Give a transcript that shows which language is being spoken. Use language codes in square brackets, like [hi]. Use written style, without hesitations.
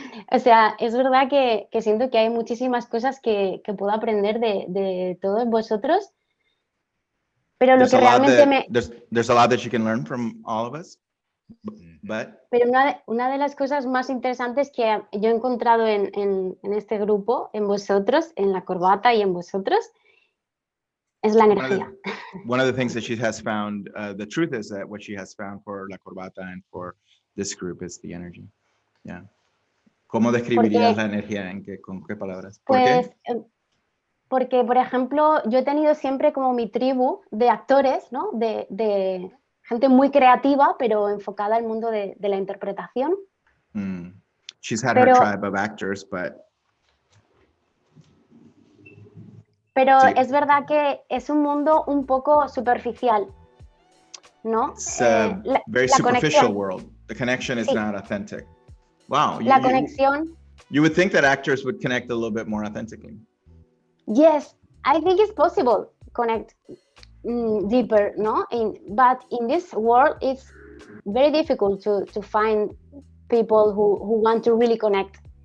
[es] O sea, es verdad que siento que hay muchísimas cosas que puedo aprender de todos vosotros, pero lo que realmente [en] there's a lot that you can learn from all of us, but... [es] Pero una de las cosas más interesantes que yo he encontrado en este grupo, en vosotros, en La Corbata y en vosotros, es la energía. [en] One of the things that she has found, the truth is that what she has found for La Corbata and for this group is the energy. Yeah. [es] ¿Cómo describirías la energía? ¿Con qué palabras? Pues, porque, por ejemplo, yo he tenido siempre como mi tribu de actores, ¿no? De gente muy creativa, pero enfocada al mundo de la interpretación. [en] She's had her tribe of actors, but... [es] Pero sí, es verdad que es un mundo un poco superficial, ¿no? [en] It's a very superficial world. The connection is not authentic. Wow. [es] La conexión. [en] You would think that actors would connect a little bit more authentically. Yes, I think it's possible connect deeper, no? But in this world, it's very difficult to find people who want to really connect.